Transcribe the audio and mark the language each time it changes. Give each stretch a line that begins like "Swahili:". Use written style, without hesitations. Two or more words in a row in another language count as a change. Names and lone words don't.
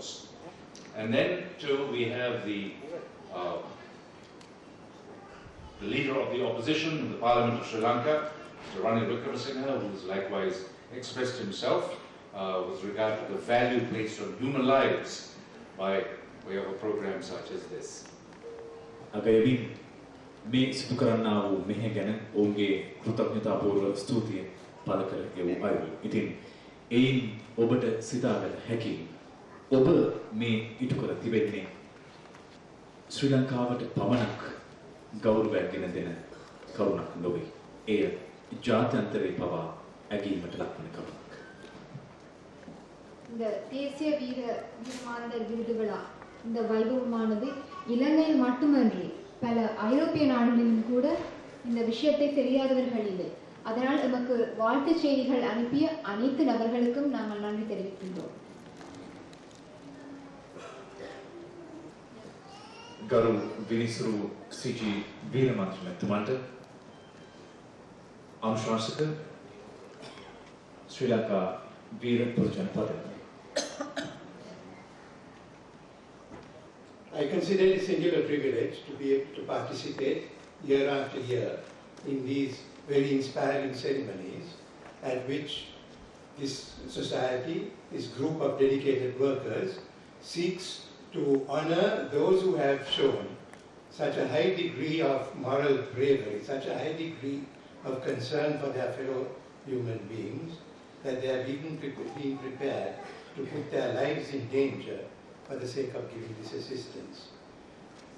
English: And then too, we have the leader of the opposition in the Parliament of Sri Lanka, Mr. Ranil Wickremesinghe, who has likewise expressed himself with regard to the value placed on human lives by way of a program such as this.
Sinhala: අගයමින් මේ සිදු කරන්නා වූ මෙහෙ ගැන ඔවුන්ගේ කෘතඥතාපූර්ව ස්තුතිය පළ කර ගෙවූ අයුරු. ඉතින් එයින් ඔබට සිතාගත හැකි ඔබ මේ ඉටු කර තිබෙන්නේ ශ්‍රී ලංකාවට පමණක් ගෞරවයක් ගෙන දෙන කරුණක් නොවේ. එය ජාත්‍යන්තරේ පවා ඇගීමට ලක්වන කරුණක්.
Tamil: இந்த தேசிய வீரமானவர் விருது விழா இந்த வைபவமானது இலங்கையில் மட்டுமன்றி பல ஐரோப்பிய நாடுகளிலும் கூட இந்த விஷயத்தை தெரியாதவர்கள் இல்லை. அதனால் நமக்கு வாழ்த்து செய்திகள் அனுப்பிய அனைத்து நபர்களுக்கும் நாங்கள் நன்றி தெரிவிக்கின்றோம்.
Sinhala: ගරු විනිසුරු සී.ජී. වීරමන්ත්‍රී මැතිතුමන්ට අනුශාසක ශ්‍රී ලංකා වීර පුරජන පදක.
English: I consider it a singular privilege to be able to participate year after year in these very inspiring ceremonies at which this society, this group of dedicated workers, seeks to honor those who have shown such a high degree of moral bravery, such a high degree of concern for their fellow human beings, that they are being prepared to put their lives in danger for the sake of giving this assistance.